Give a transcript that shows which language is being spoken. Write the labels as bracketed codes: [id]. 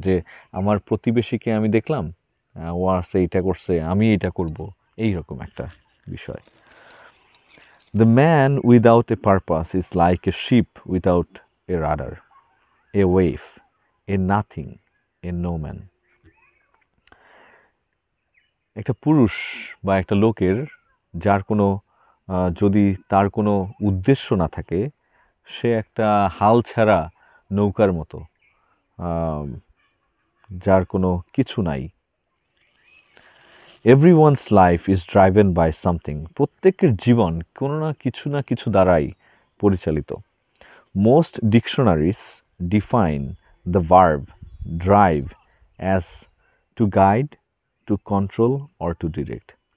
[bn] যে আমার প্রতিবেশীকে আমি দেখলাম, ও আসছে এইটা করছে, আমি এইটা করব, এই রকম একটা বিষয়। [en] The man without a purpose is like a ship without a rudder, a wave, a nothing, a no man. [bn] একটা পুরুষ বা একটা লোকের যার কোনো যদি তার কোনো উদ্দেশ্য না থাকে, সে একটা হাল ছাড়া নৌকার মতো, যার কোনো কিছু নাই। [en] Everyone's life is driven by something. [bn] প্রত্যেকের জীবন কোনো না কিছু দ্বারাই পরিচালিত। [en] Most dictionaries define the verb drive as to guide, to control or to direct.